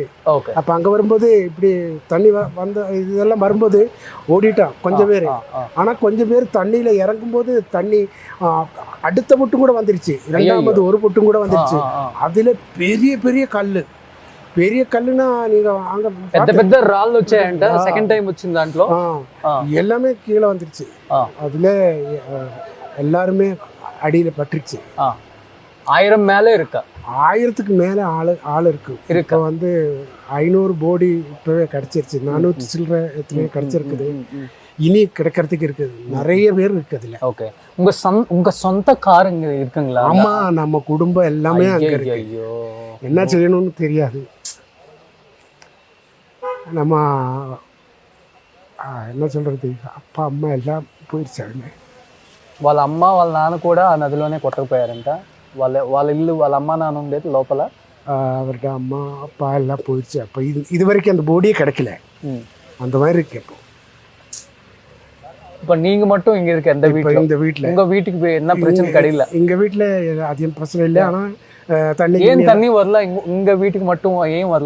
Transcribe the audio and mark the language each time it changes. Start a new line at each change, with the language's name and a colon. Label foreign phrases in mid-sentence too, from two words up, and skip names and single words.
Tamil: அப்போ அங்கே வரும்போது இப்படி தண்ணி வந்த இதெல்லாம் வரும்போது ஓடிட்டான் கொஞ்சம் பேர். ஆனால் கொஞ்சம் பேர் தண்ணியில் இறங்கும்போது தண்ணி அடுத்த பொட்டும் கூட வந்துருச்சு, 2வது ஒரு பொட்டும் கூட வந்துருச்சு. அதில் பெரிய பெரிய கல்லுனா நீங்க அங்க
Telugu: పెద్ద రాళ్ళు వచ్చాయంట. సెకండ్ టైం వచ్చిన దాంట్లో
Tamil: எல்லாமே கீழே வந்துருச்சு. அதுல எல்லாருமே அடியில பட்டுருச்சு. 1000 மேலே இருக்கா, 1000க்கு மேலே ஆள் இருக்கு. இப்போ வந்து 500 போடி இப்பவே கிடைச்சிருச்சு, 400 சில்லற எத்தனையோ கிடைச்சிருக்குது. இனி கிடைக்கிறதுக்கு இருக்குது, நிறைய பேர் இருக்கு அதுல. ஓகே, உங்க சொந்த கார் இங்க இருக்குங்களா? ஆமா, நம்ம குடும்பம் எல்லாமே அங்க இருக்கு. ஐயோ, என்ன செய்யணும்னு தெரியாது. நம்ம என்ன சொல்றது, அப்பா అమ్మ எல்லாம் పోయిచ్చాడు.
Telugu: వాళ్ళ అమ్మ వాళ్ళ నాన్న కూడా ఆ నదిలోనే కొట్టకపోయారంట. వాళ్ళ ఇల్లు, వాళ్ళ అమ్మ నాన్న ఉండేది లోపల.
Tamil: அவர்கிட்ட அம்மா அப்பா எல்லாம் போயிடுச்சு. அப்போ இது வரைக்கும் அந்த போடியே கிடைக்கல, அந்த மாதிரி இருக்கு. இப்போ நீங்க மட்டும் இங்க இருக்க இந்த வீட்டில் உங்க வீட்டுக்கு என்ன பிரச்சனை கிடையாது? எங்க வீட்டில் அதிகம் பிரச்சனை இல்லை. ஆனால் தண்ணி வரல, உங்க வீட்டுக்கு மட்டும் ஏன் வரல?